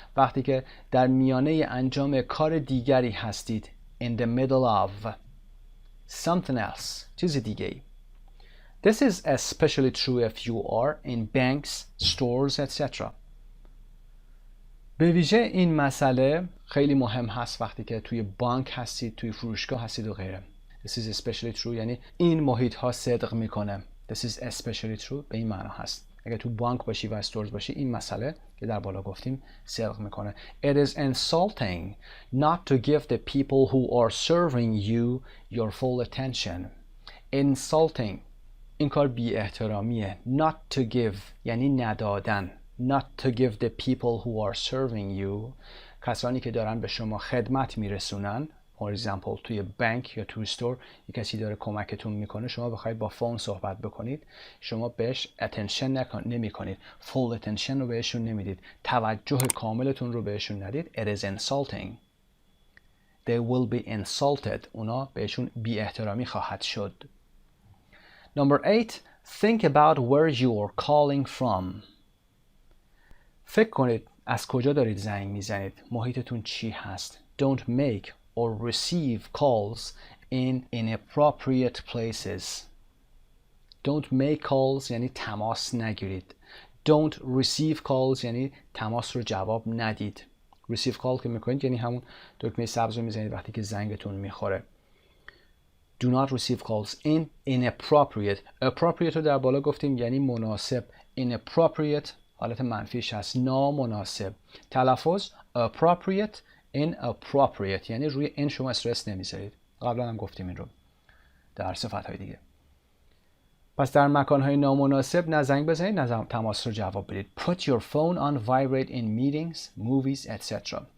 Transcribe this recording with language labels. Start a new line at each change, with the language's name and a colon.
Persian: وقتی که در میانه انجام کار دیگری هستید.
English: In the middle of something else.
Persian: چیز دیگه ای.
English: This is especially true if you are in banks, stores, etc.
Persian: به ویژه این مسئله خیلی مهم هست وقتی که توی بانک هستید، توی فروشگاه هستید و غیره.
English: This is especially true
Persian: یعنی این محیط ها صدق میکنه. This is especially true به این معنا هست. اگه تو بانک باشی و استورز باشی این مسئله که در بالا گفتیم صدق میکنه.
English: It is insulting not to give the people who are serving you your full attention.
Persian: Insulting این کار بی احترامیه.
English: Not to give
Persian: یعنی ندادن.
English: Not to give the people who are serving you
Persian: کسانی که دارن به شما خدمت میرسونن.
English: For example
Persian: توی بانک یا تو استور یک کسی داره کمکتون میکنه شما بخواید با فون صحبت بکنید شما بهش attention نمی کنید.
English: full attention
Persian: رو بهشون نمیدید. توجه کاملتون رو بهشون ندید.
English: It is insulting. They will be insulted.
Persian: اونا بهشون بی احترامی خواهد شد.
English: Number 8. Think about where you are calling from.
Persian: فکر کنید از کجا دارید زنگ میزنید. محیطتون چی هست.
English: Don't make or receive calls in inappropriate places. Don't make calls
Persian: یعنی تماس نگیرید.
English: Don't receive calls
Persian: یعنی تماس رو جواب ندید.
English: receive call
Persian: که میکنید یعنی همون دکمه سبز رو میزنید وقتی که زنگتون میخوره.
English: Do not receive calls in inappropriate.
Persian: Appropriate رو در بالا گفتیم یعنی مناسب. Inappropriate حالت منفیش هست. نامناسب. تلفظ appropriate inappropriate یعنی روی این شما استرس نمیذارید. قبلا هم گفتیم این رو در صفت‌های دیگه. پس در مکان‌های نامناسب نه زنگ بزنید نه تماس رو جواب بدید.
English: Put your phone on vibrate in meetings, movies, etc.